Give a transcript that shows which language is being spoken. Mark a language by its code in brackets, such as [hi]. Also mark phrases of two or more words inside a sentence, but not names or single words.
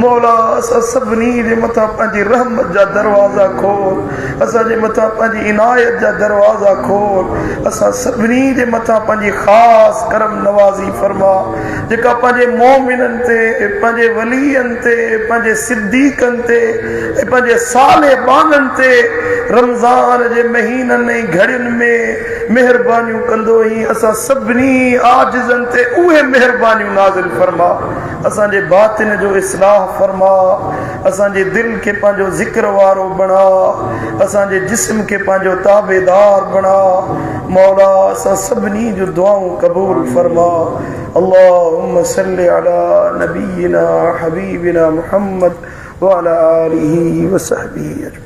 [sd] मौला असां सभिनी जे मथां पंहिंजी रहमत जा दरवाज़ा खोल, असांजे मथां पंहिंजी इनायत जा दरवाज़ा खोल, असां सभिनी जे मथां पंहिंजी ख़ासि करम नवाज़ी फरमा, जेका पंहिंजे मोमिननि ते, पंहिंजे वलीअनि ते, पंहिंजे सिद्दीक़नि ते ऐं पंहिंजे साले बाननि ते रमज़ान जे महीननि ऐं घड़ियुनि में महिरबानियूं कंदो ई असां सभिनी आजिज़नि ते उहे महिरबानियूं नाज़िल फरमा। असांजे बातिन जो इस्लाह फरमा, असांजे दिल खे पंहिंजो ज़िक्र वारो बणा, असांजे जिस्म खे पंहिंजो ताबेदार बणा। मौला असां सभिनी जो दुआऊं क़बूल फरमा। [ar] اللهم صل على نبينا حبيبنا محمد وعلى آله وصحبه أجمعين.